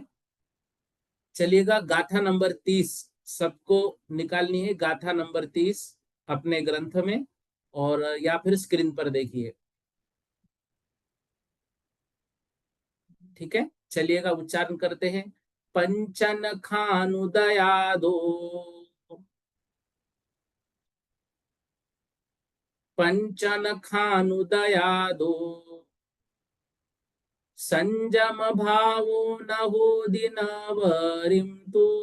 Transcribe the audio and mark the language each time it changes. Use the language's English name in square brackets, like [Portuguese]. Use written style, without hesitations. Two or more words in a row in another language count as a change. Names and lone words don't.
[Hindi] चलिएगा, गाथा नंबर 30 सबको निकालनी है। गाथा नंबर 30 अपने ग्रंथ में और या फिर स्क्रीन पर देखिए। ठीक है, चलिएगा उच्चारण करते हैं। [Prakrit languages] पंचन खानुदया दो, पंचन खानुदया दो, संजम भावो न हो दिनवरिम तू,